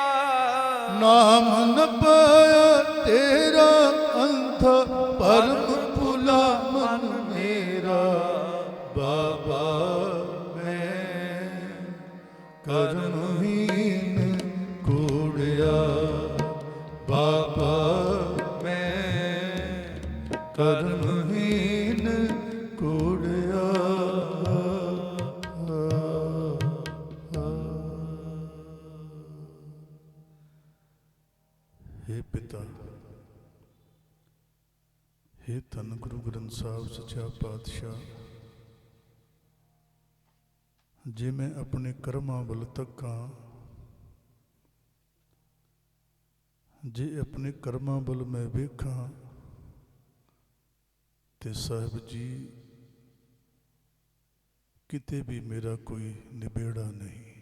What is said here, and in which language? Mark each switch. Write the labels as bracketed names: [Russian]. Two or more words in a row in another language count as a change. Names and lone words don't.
[Punjabi] ਨਾਮ ਨ ਪਾਇਆ ਤੇਰਾ, ਅੰਧ ਪਰਮ ਭੁਲਾ ਮਨ ਮੇਰਾ, ਬਾਬਾ ਮੈਂ ਕਰਮਹੀਨ ਕੂੜਿਆ, ਬਾਬਾ ਮੈਂ ਕਰਮਹੀਨ ਕੂੜਿਆ। ਹੇ ਪਿਤਾ, ਹੇ ਧੰਨ ਗੁਰੂ ਗ੍ਰੰਥ ਸਾਹਿਬ ਸੱਚਾ ਪਾਤਸ਼ਾਹ, ਜੇ ਮੈਂ ਆਪਣੇ ਕਰਮਾਂ ਵੱਲ ਤੱਕਾਂ, ਜੇ ਆਪਣੇ ਕਰਮਾਂ ਵੱਲ ਮੈਂ ਵੇਖਾਂ ਤੇ ਸਾਹਿਬ ਜੀ ਕਿਤੇ ਵੀ ਮੇਰਾ ਕੋਈ ਨਿਬੇੜਾ ਨਹੀਂ।